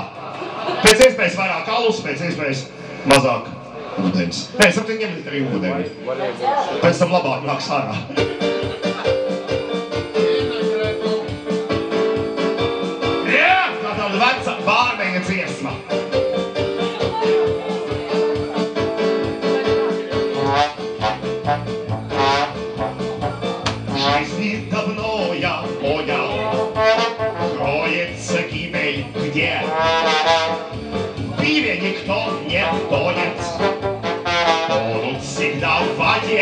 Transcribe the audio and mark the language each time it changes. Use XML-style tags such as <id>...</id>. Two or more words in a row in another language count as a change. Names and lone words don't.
<lv>Pēc iespējas vairāk alus, pēc iespējas mazāk ūdens. Nē, saptiņ ņemiet arī ūdeni. Pēc tam labāk nāks ārā. Jā, tā tāda veca bārmeņa dziesma.</lv> <ru>Жизни давно я понял, кроется гибель где? В пиве никто не тонет, тонут всегда в воде.</ru>